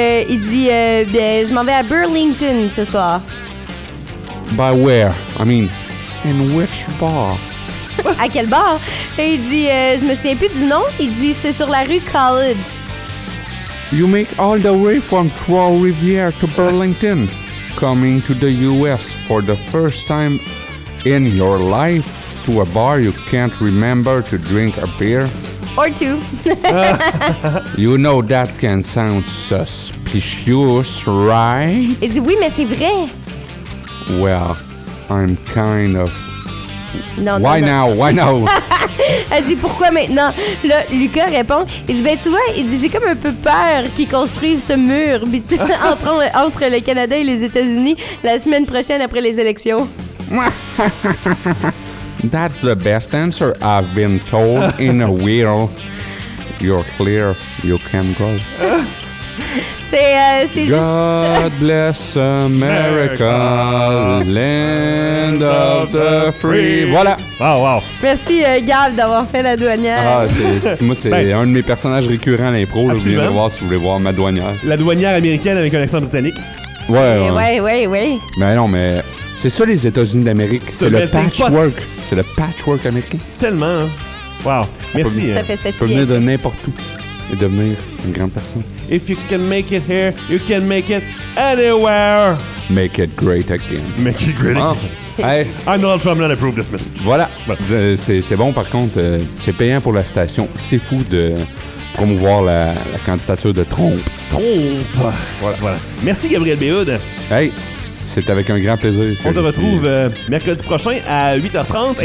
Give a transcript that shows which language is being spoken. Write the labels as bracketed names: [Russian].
[French] Il dit je m'en vais à Burlington ce soir. [English] By where? I mean, in which bar? [French] À quel bar? Et il dit je me souviens plus du nom. Il dit c'est sur la rue College. [English] You make all the way from Trois-Rivières to Burlington, coming to the U.S. for the first time in your life to a bar you can't remember to drink a beer. Or two. You know that can sound suspicious, right? [French] Il dit oui, mais c'est vrai. [English] Well, I'm kind of... [French] Non, [English] why [French] non, [English] now? [French] Non. [English] Why now? [French] Elle dit pourquoi maintenant? Là, Lucas répond. Il dit ben tu vois, il dit j'ai comme un peu peur qu'ils construisent ce mur entre le Canada et les États-Unis la semaine prochaine après les élections. [English] That's the best answer I've been told in a wheel. You're clear, you can go. [French] C'est juste... [English] God bless America, land of the free. Voilà. Wow. [French] Merci, Gab, d'avoir fait la douanière. Ah, c'est un de mes personnages récurrents à l'impro. Là, vous voulez voir si vous voulez voir ma douanière. La douanière américaine avec un accent britannique. Ouais. Mais c'est ça les États-Unis d'Amérique. C'est le patchwork. C'est le patchwork américain. Tellement. Wow. Merci. Tu peux venir de n'importe où et devenir une grande personne. [English] If you can make it here, you can make it anywhere. Make it great again. Make it great again. Hey. I'm Donald Trump, not approve this message. [French] Voilà. C'est bon, par contre, c'est payant pour la station. C'est fou de promouvoir la candidature de Trump. Trump. Voilà. Merci, Gabriel Béhoud. Hey, c'est avec un grand plaisir. On te retrouve mercredi prochain à 8h30.